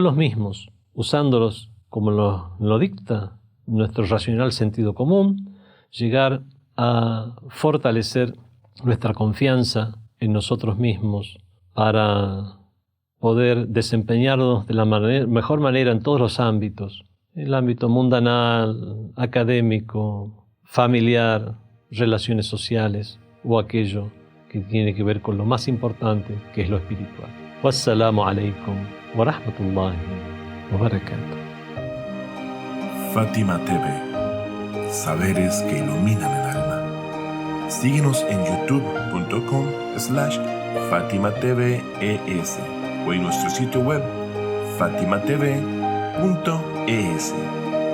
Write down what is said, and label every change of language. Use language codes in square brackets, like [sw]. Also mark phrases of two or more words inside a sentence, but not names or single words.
[es] los mismos, usándolos como lo dicta nuestro racional sentido común, llegar a fortalecer nuestra confianza en nosotros mismos para poder desempeñarnos de la mejor manera en todos los ámbitos, el ámbito mundanal, académico, familiar, relaciones sociales o aquello que tiene que ver con lo más importante, que es lo espiritual. [ar] والسلام عليكم ورحمة الله وبركاته. [es] Fátima TV, saberes que iluminan el alma. Síguenos en youtube.com/FátimaTVES o en nuestro sitio web fatimatv.es.